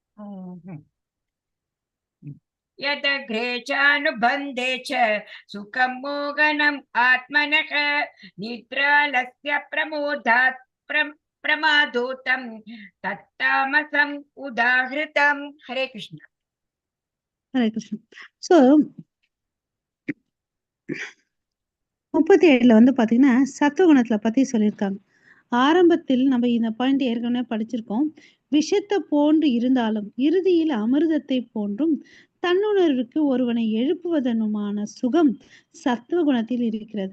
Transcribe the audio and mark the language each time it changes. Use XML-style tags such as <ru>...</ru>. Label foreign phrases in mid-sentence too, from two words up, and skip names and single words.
<sa>यदग्रे चानुबन्धे च सुखं मोहनम् आत्मनः, निद्रालस्य प्रमोदात् प्रमादोतं तत्तामसम् उदाहृतम्. हरे कृष्ण.</sa> <ta>ஹரே கிருஷ்ணா. ஸோ 37 வந்து பாத்தீங்கன்னா சத்துவகுணத்துல பத்தி சொல்லியிருக்காங்க. ஆரம்பத்தில் நம்ம இந்த பாயிண்ட் ஏற்கனவே படிச்சிருக்கோம். விஷத்தை போன்று இருந்தாலும் இறுதியில் அமிர்தத்தை போன்றும் தன்னுணர்வுக்கு ஒருவனை எழுப்புவதனுமான சுகம் சத்துவ குணத்தில் இருக்கிறது.</ta>